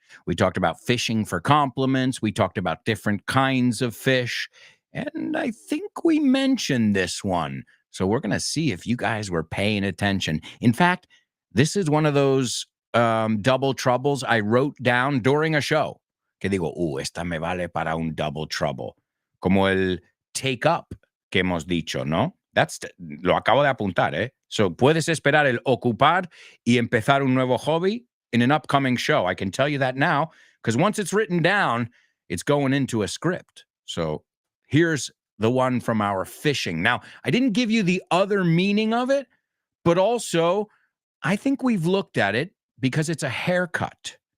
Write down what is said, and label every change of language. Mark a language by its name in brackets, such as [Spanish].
[English] We talked about fishing for compliments. We talked about different kinds of fish. And I think we mentioned this one. So we're going to see if you guys were paying attention. In fact, this is one of those double troubles I wrote down during a show. [Spanish] Que digo, esta me vale para un double trouble. Como el take up que hemos dicho, ¿no? Lo acabo de apuntar, ¿eh? So puedes esperar el ocupar y empezar un nuevo hobby [English] in an upcoming show. I can tell you that now, because once it's written down, it's going into a script. So here's the one from our fishing. Now, I didn't give you the other meaning of it, but also I think we've looked at it because it's a haircut.